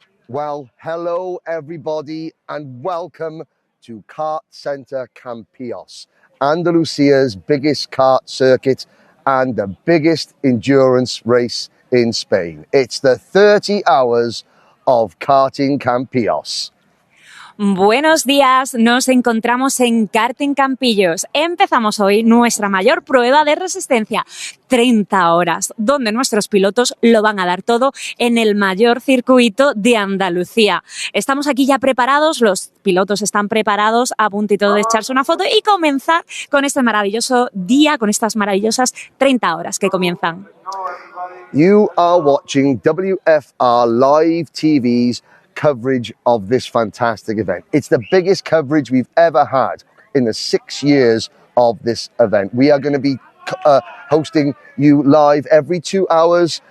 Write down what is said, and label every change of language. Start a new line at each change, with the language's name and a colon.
English: Well, hello everybody and welcome to KartCenter Campillos, Andalusia's biggest kart circuit and the biggest endurance race in Spain. It's the 30 hours of Karting Campillos.
Spanish: Buenos días, nos encontramos en Karting Campillos. Empezamos hoy nuestra mayor prueba de resistencia, 30 horas, donde nuestros pilotos lo van a dar todo en el mayor circuito de Andalucía. Estamos aquí ya preparados, los pilotos están preparados, a puntito de echarse una foto y comenzar con este maravilloso día, con estas maravillosas 30 horas que comienzan.
English: You are watching WFR Live TV's coverage of this fantastic event. It's the biggest coverage we've ever had in the 6 years of this event. We are going to be hosting you live every 2 hours.